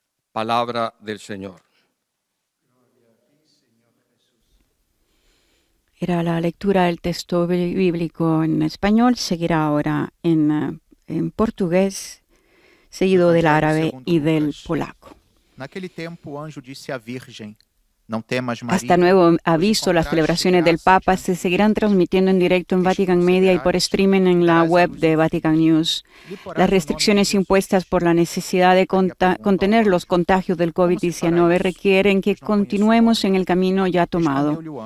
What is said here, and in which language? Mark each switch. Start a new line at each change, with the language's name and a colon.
Spanish: Palabra del Señor. Era la lectura del texto bíblico en español, seguirá ahora en portugués, seguido del árabe y del polaco.
Portuguese: Naquele tempo o anjo disse à Virgem: Não temas, María.
Spanish: Hasta nuevo aviso, las celebraciones del Papa se seguirán transmitiendo en directo en Vatican Media y por streaming en la web de Vatican News. Las restricciones impuestas por la necesidad de contener los contagios del COVID-19 requieren que continuemos en el camino ya tomado.